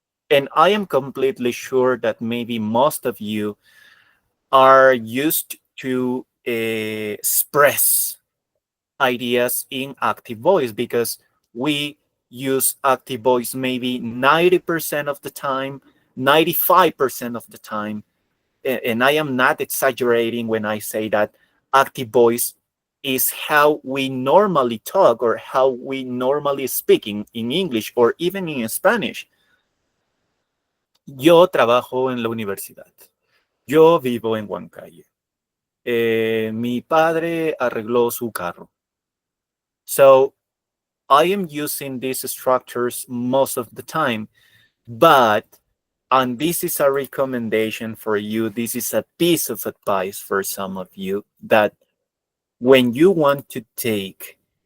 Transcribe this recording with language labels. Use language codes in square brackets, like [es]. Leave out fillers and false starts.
[en] And I am completely sure that maybe most of you are used to express ideas in active voice because we use active voice maybe 90% of the time, 95% of the time. And I am not exaggerating when I say that active voice is how we normally talk or how we normally speak in English or even in Spanish. [es] Yo trabajo en la universidad. Yo vivo en Huancayo. Mi padre arregló su carro. [en] So I am using these structures most of the time, but, and this is a recommendation for you, this is a piece of advice for some of you, that when you want to take